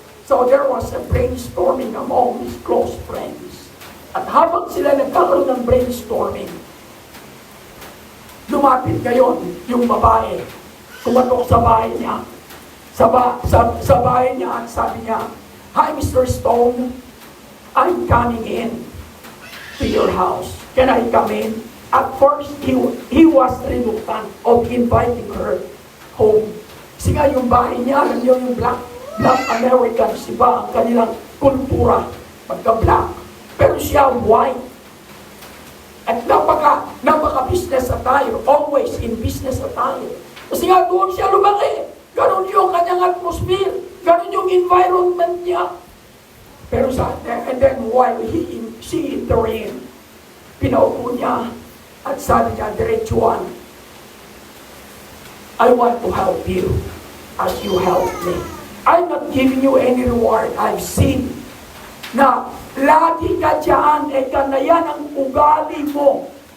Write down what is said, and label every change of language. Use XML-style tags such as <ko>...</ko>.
<en>So there was a brainstorming among his close friends.</en> <tl>At habang sila nagkakaroon ng brainstorming, lumapit ngayon yung babae, kumatok sa bahay niya, sa bahay niya at sabi niya, Hi Mr.</tl> <en>Stone, I'm coming in to your house. Can I come in? At first, he was reluctant of inviting her home.</en> <tl>Kasi nga yung bahay niya, alam niyo yung black Americans, iba ang kanilang kultura, pagka-black. Pero siya white. At napaka-business attire,</tl> <en>always in business attire.</en> <tl>Kasi nga doon siya lumaki. Ganon yung kanyang atmosphere. Ganon yung environment niya.</tl> <en>Pero and then while she intervened,</en> <tl>pinaupo niya at sabi niya, diretsuhan,</tl> <en>I want to help you as you help me. I'm not giving you any reward. I've seen</en> <tl>na lagi ka dyan, na yan ang ugali mo.</tl>